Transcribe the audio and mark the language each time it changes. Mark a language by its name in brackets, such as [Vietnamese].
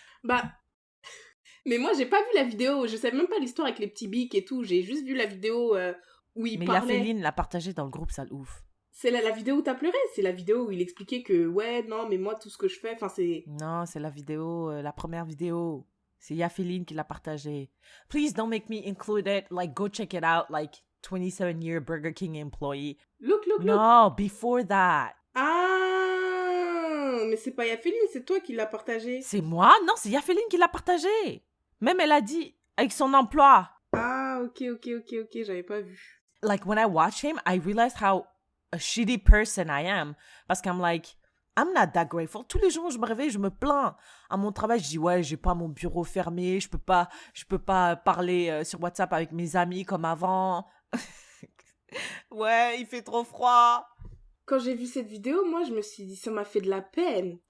[French] Bah, mais moi, j'ai pas vu la vidéo. Je sais même pas l'histoire avec les petits bics et tout. J'ai juste vu la vidéo où il parlait. Mais Yafeline l'a partagée dans le groupe, ça ouf. C'est la vidéo où t'as pleuré. C'est la vidéo où il expliquait que, ouais, non, mais moi, tout ce que je fais, enfin, c'est... Non, c'est la vidéo, la première vidéo. C'est Yafeline qui l'a partagée. [English] Please don't make me include it. Like, go check it out. Like, 27-year Burger King employee. Look. No, before that. [French] Ah, mais c'est pas Yafeline, c'est toi qui l'as partagé. C'est moi? Non, c'est Yafeline qui l'a partagé. Même elle a dit, avec son emploi. Ah, ok, j'avais pas vu. [English] Like, when I watch him, I realized how a shitty person I am. [French] Parce qu' [English] Im like, I'm not that grateful. [French] Tous les jours, je me réveille, je me plains. À mon travail, je dis, ouais, j'ai pas mon bureau fermé, je peux pas parler sur WhatsApp avec mes amis comme avant. Ouais, il fait trop froid. Quand j'ai vu cette vidéo, moi, je me suis dit, ça m'a fait de la peine.